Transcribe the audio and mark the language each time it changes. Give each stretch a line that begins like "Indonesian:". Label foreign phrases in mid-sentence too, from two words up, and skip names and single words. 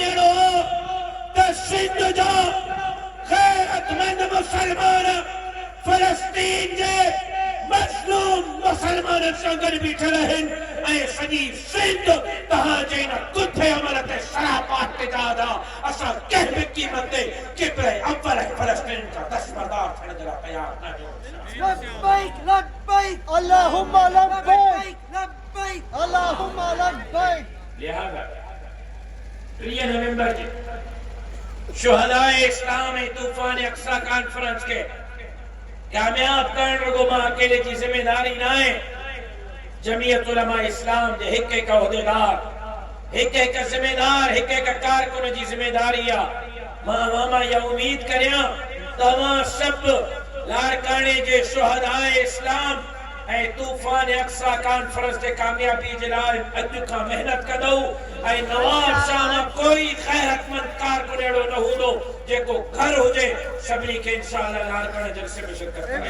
Sindhi: ॾियणो आहे त सिंध जा गैरतमंद मुसलमान फलस्तीन जे मज़लूम मुसलमाननि सां गॾु बीठल आहिनि ऐं सॼी सिंध तव्हांजे इन कुथे अमल ते सरापात ते जादा असां कंहिं बि क़ीमत ते किबरे अव्वल फलस्तीन जा दस्तबरदार थियण जे लाइ तयार न आहियूं।
Arabic: لبيك لبيك اللهم لبيك لبيك اللهم لبيك.
Urdu: لہٰذا 3 نومبر کے شہدائے اسلام طوفان اقصیٰ کانفرنس کے کامیاب کرن رگو ماں اکیلے کی ذمہ داری نا ہے.
Sindhi: जमीयत उलमा इस्लाम जे हिक हिक उहदेदार, हिक हिक जिम्मेदार, हिक हिक कारकुन जी जिम्मेदारी आहे। मां या उम्मीद करियां तव्हां सब लारकाने जे शुहदाए इस्लाम ऐं तूफान अक्सा कॉन्फ्रेंस जे कामयाबी जे लाइ अॼु खां मेहनत कंदो ऐं नवाब शाह मां कोई गैरतमंद कारकुन अहिड़ो न हूंदो जेको घर हुजे सभिनी खे इंशाअल्लाह लारकाने जलसे में शिरकत कराईंदो।